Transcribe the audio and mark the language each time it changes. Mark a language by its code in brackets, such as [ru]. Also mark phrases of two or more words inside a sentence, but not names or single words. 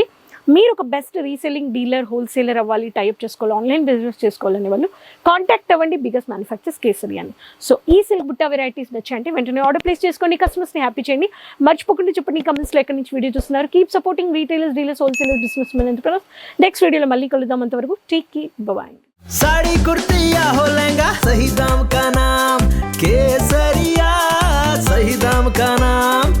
[te] మీరు ఒక [en] best reselling dealer, [te] హోల్సేలర్ అవ్వాలి, టైప్ చేసుకోవాలి, [en] online business [te] చేసుకోవాలనే వాళ్ళు కాంటాక్ట్ అవ్వండి. [en] biggest manufacturers [te] కేసరి అని. సో ఈ సిల్క్ బుట్టా వెరైటీస్ నచ్చాయంటే వెంటనే [en] order place [te] చేసుకోండి. కస్టమర్స్ని హ్యాపీ చేయండి. మర్చిపోకుండా చెప్పండి కమెంట్స్లో ఎక్కడి నుంచి వీడియో చూస్తున్నారు. [en] keep supporting retailers, dealers, wholesalers, business men, entrepreneurs. [te] నెక్స్ట్ వీడియోలో మళ్ళీ కలుద్దాం. అంతవరకు [en] take care, bye. [hi] साड़ी कुर्ती या हो लहंगा, सही दाम का नाम केसरिया, सही दाम का नाम।